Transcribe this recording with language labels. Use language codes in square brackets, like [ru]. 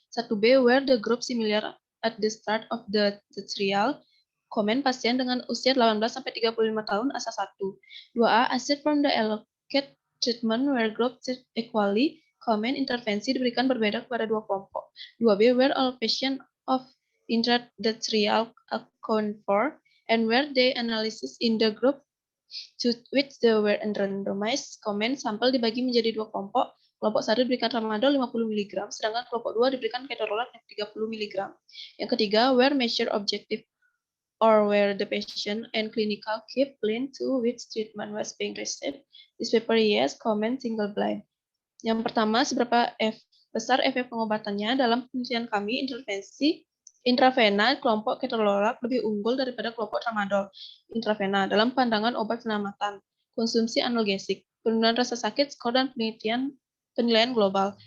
[en] 1B, were the group similar at the start of the trial? [id] Komen pasien dengan usia 18-35 tahun asa 1. [en] 2A, aside from the allocate treatment were grouped equally? [id] Komen intervensi diberikan berbeda kepada dua kelompok. [en] 2B, were all patient of interest the trial account for? And were they analysis in the group to which they were randomized? [id] Komen sampel dibagi menjadi dua kelompok. Kelompok 1 diberikan tramadol 50 mg, sedangkan kelompok 2 diberikan ketorolak 30 mg. Yang ketiga, [en] were measure objective or where the patient and clinical keep blind to which treatment was being received? This paper, yes. Comment single blind. [id] Yang pertama, seberapa besar efek pengobatannya? Dalam penelitian kami, intervensi intravena kelompok ketorolak lebih unggul daripada kelompok tramadol intravena dalam pandangan obat penyelamatan, konsumsi analgesik, penurunan rasa sakit, skor, dan penilaian global.